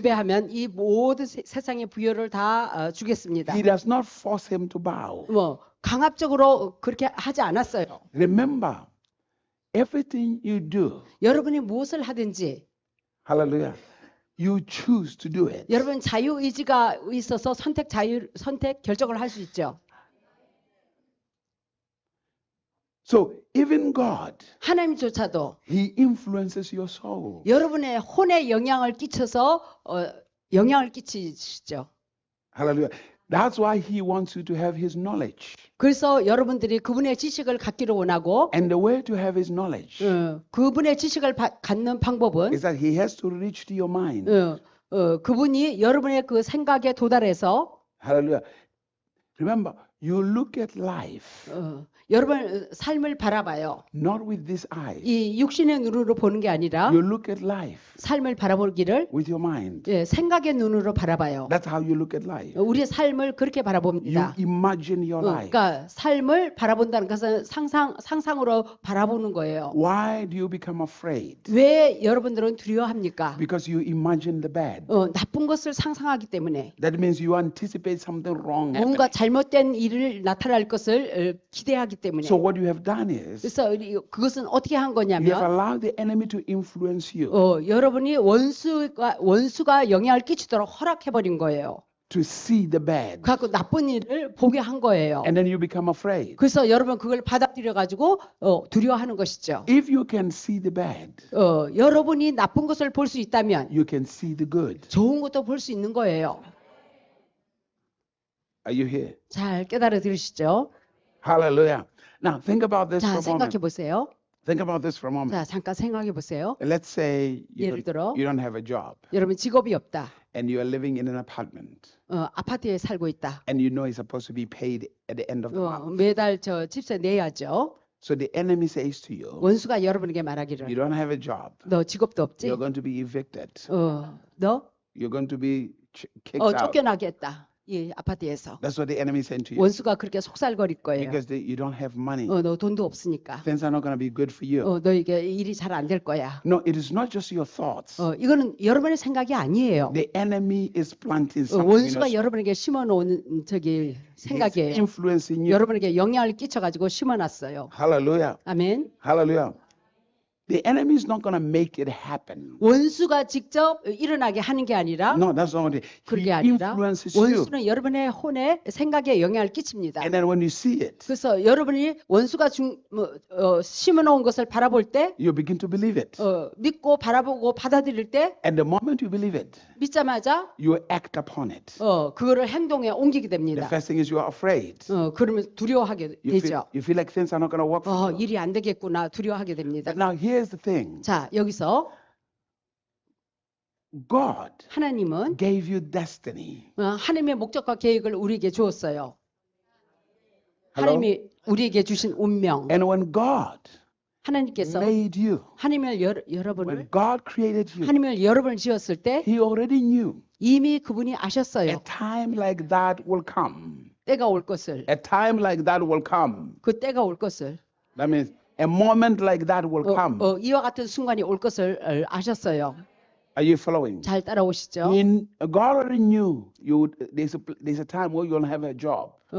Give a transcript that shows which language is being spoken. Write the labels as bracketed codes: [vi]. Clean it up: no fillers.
[ko] 경배하면 이 모든 세상의 부여를 다 주겠습니다. [en] He does not force him to bow. [ko] 강압적으로 그렇게 하지 않았어요. [en] Remember, everything you do, [ko] 여러분이 무엇을 하든지 [en] hallelujah, you choose to do it. [ko] 여러분 자유의지가 있어서 선택 결정을 할 수 있죠. [en] So even God, [ko] 하나님조차도 [en] he influences your soul. [ko] 여러분의 혼에 영향을 끼쳐서 영향을 끼치시죠. [en] Hallelujah. That's why he wants you to have his knowledge. [ko] 그래서 여러분들이 그분의 지식을 갖기를 원하고 [en] And the way to have his knowledge [ko] 그분의 지식을 갖는 방법은 [en] is that he has to reach to your mind. [ko] 그분이 여러분의 그 생각에 도달해서 [en] Hallelujah. Remember, you look at life [ko] 여러분 삶을 바라봐요. [en] not with this eye. [ko] 이 육신의 눈으로 보는 게 아니라 [en] You look at life [ko] 삶을 바라보기를 [en] with your mind. [ko] 생각의 눈으로 바라봐요. [en] That's how you look at life. [ko] 우리의 삶을 그렇게 [en] You [ko] 바라봅니다. [en] imagine your life. [ko] 그러니까 삶을 바라본다는 것은 상상으로 바라보는 거예요. [en] Why do you become afraid? [ko] 왜 여러분들은 두려워합니까? [en] Because you imagine the bad. [ko] 나쁜 것을 상상하기 때문에 [en] That means you anticipate something wrong [ko] 뭔가 [en] happening. [ko] 잘못된 일을 나타날 것을 기대하기 때문에 [en] So what you have done is [ko] 그래서 그것은 어떻게 한 [en] you have [ko] 거냐면 [en] allowed the enemy to influence you [ko] 여러분이 원수가 영향을 끼치도록 허락해버린 거예요. [en] to see the bad. [ko] 그래서 나쁜 일을 보게 한 거예요. [en] And then you become afraid. [ko] 그래서 여러분 그걸 받아들여 가지고 두려워하는 것이죠. [en] If you can see the bad, [ko] 여러분이 나쁜 것을 볼 수 있다면 [en] you can see the good. [ko] 좋은 것도 볼 수 있는 거예요. [en] Are you here? [ko] 잘 깨달아 들으시죠? [en] Hallelujah. Now think about this [ko] 자, [en] for a [ko] 생각해 [en] moment. [ko] 보세요. [en] Think about this for a moment. [ko] 자, 잠깐 생각해 보세요. [en] Let's say [ko] 예를 들어 [en] you don't have a job [ko] 여러분 직업이 없다. [en] and you are living in an apartment [ko] 아파트에 살고 있다. [en] and you know it's supposed to be paid at the end of the month. [ko] 매달 저 집세 내야죠. [en] So the enemy says to you, [ko] 원수가 여러분에게 [en] you [ko] 말하기를 [en] don't have a job. [ko] 너 직업도 없지? [en] You're going to be evicted. [ko] 너 [en] You're going to be kicked out. [ko] 쫓겨나겠다. 이 아파트에서. [en] That's what the enemy is saying to you. [ko] 원수가 그렇게 속살거릴 거예요. [en] Because you don't have money. [ko] 너 돈도 없으니까. [en] Things are not going to be good for you. [ko] 너에게 일이 잘 안 될 거야. [en] No, it is not just your thoughts. [ko] 이거는 여러분의 생각이 아니에요. [en] The enemy is planting something in [ko] 원수가 [en] us. [ko] 여러분에게 심어놓은 저기 [en] He's [ko] 생각이에요. [en] influencing you. [ko] 여러분에게 영향을 끼쳐가지고 심어놨어요. [en] Hallelujah. [ko] 아멘. [en] Hallelujah. The enemy is not going to make it happen. [ko] 원수가 직접 일어나게 하는 게 아니라 [en] No, that's not what it is. [ko] 그게 [en] He [ko] 아니라 [en] influences you. [ko] 원수는 여러분의 혼에 생각에 영향을 끼칩니다. [en] And then when you see it, [ko] 그래서 여러분이 원수가 심어놓은 것을 바라볼 때 [en] you begin to believe it. [ko] 믿고 바라보고 받아들일 때 [en] And the moment you believe it, [ko] 믿자마자 [en] you act upon it. [ko] 그거를 행동에 옮기게 [en] The [ko] 됩니다. [en] first thing is you are afraid. [ko] 그러면 두려워하게 되죠. [en] You feel like things are not going to work for you. [ko] 일이 안 되겠구나 두려워하게 됩니다. [en] But now here's the thing. [ko] 자, 여기서 [en] God [ko] 하나님은 [en] gave you destiny. [ko] 하나님의 목적과 계획을 우리에게 주었어요. [en] Hello? [ko] 하나님이 우리에게 주신 운명. [en] And when God [ko] 하나님께서 [en] made you, [ko] 하나님을 여러분을 [en] when God created you, [ko] 하나님을 여러분을 지었을 때 [en] He already knew [ko] 이미 그분이 [en] a [ko] 아셨어요. [en] time like that will come. [ko] 때가 올 것을. [en] A time like that will come. [ko] 그 때가 올 것을. [en] That means a moment like that will come. [ko] 이와 같은 순간이 올 것을 아셨어요. [en] Are you following? [ko] 잘 따라오시죠? [en] God already knew there's a time where you'll have a job.